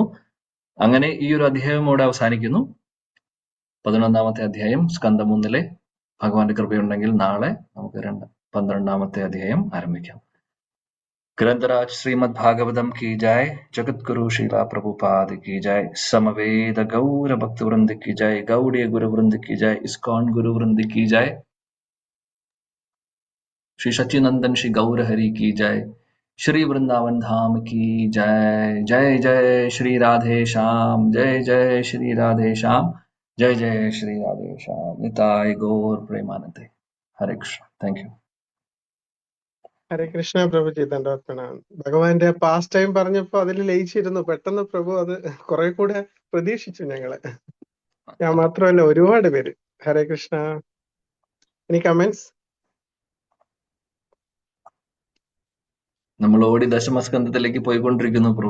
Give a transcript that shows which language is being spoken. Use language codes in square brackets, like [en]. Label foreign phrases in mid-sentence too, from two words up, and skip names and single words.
[ml] അങ്ങനെ ഈ ഒരു അധ്യായം ഇവിടെ അവസാനിക്കുന്നു. 11ാമത്തെ അധ്യായം സ്കന്ധം 1 ഭഗവാന്റെ കൃപയുണ്ടെങ്കിൽ നാളെ നമുക്ക് 12ാമത്തെ അധ്യായം ആരംഭിക്കാം. [hi] ग्रंथराज श्रीमद् भागवतम् की जय, जगद्गुरु शील प्रभुपाद की जय, समवेद गौर भक्त वृंद की जय, गौड़िय गुरु वृंद की जय, इस्कॉन गुरु वृंद की जय, श्री सच्चिनंदन श्री गौर हरि की जय, श्री वृंदावन धाम की जय. जय जय श्री राधे श्याम, जय जय श्री राधे श्याम, जय जय श्री राधे श्याम. निताय गौर प्रेमानंदे. हरे कृष्ण. [en] Thank you. [ml] ഹരേ കൃഷ്ണ പ്രഭുജി, ദണ്ഡവത്പ്രണാമം. ഭഗവാന്റെ [en] past time [ml] പറഞ്ഞപ്പോ അതിൽ ലയിച്ചിരുന്നു. പെട്ടെന്ന് പ്രഭു അത് കുറെ കൂടെ പ്രതീക്ഷിച്ചു ഞങ്ങള്. ഞാൻ മാത്രമല്ല, ഒരുപാട് പേര്. ഹരേ കൃഷ്ണ. [en] Any comments? [ml] നമ്മൾ ഓടി ദശമസ്കന്ധത്തിലേക്ക് പോയിക്കൊണ്ടിരിക്കുന്നു പ്രഭു.